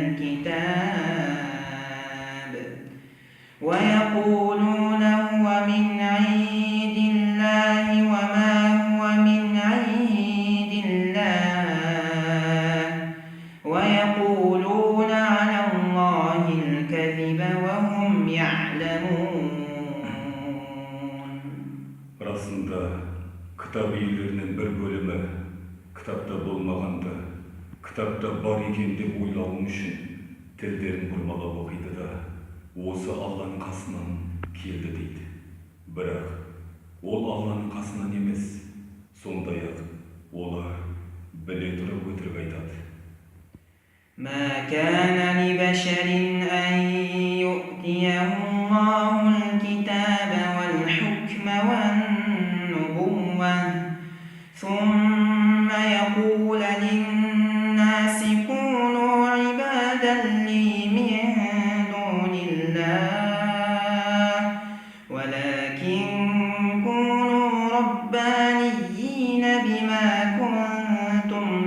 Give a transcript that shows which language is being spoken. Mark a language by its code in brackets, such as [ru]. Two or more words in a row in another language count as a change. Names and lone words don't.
[ar] الكتاب ويقولون هو من عند الله وما هو من عند الله ويقولون على الله الكذب وهم يعلمون. [kk] Расында, кітап иелерінің бір бөлімі кітапта болмағанды, кітапта бар екен деп ойлауым үшін тілдерін бұрмалап оқиды да, осы Алланың қасынан келді дейді. Бірақ ол Алланың қасынан емес, сондай-ақ олар біле тұрып өтірік айтады. [ar] ما كان لبشر أن يؤتيه الله الكتاب والحكم والنبوة ثم يقول للناس كونوا عبادا لي من دون الله ولكن كونوا ربانيين بما كنتم